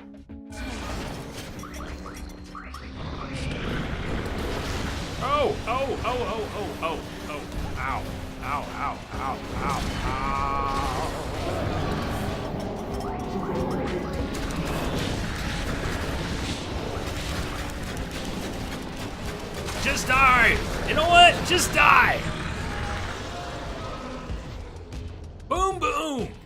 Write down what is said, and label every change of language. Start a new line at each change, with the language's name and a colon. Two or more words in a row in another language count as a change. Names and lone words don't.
English: Oh, oh, oh, oh, oh, oh, oh. Ow, ow, ow, ow, ow, ow. Just die! You know what? Just die! Boom, boom!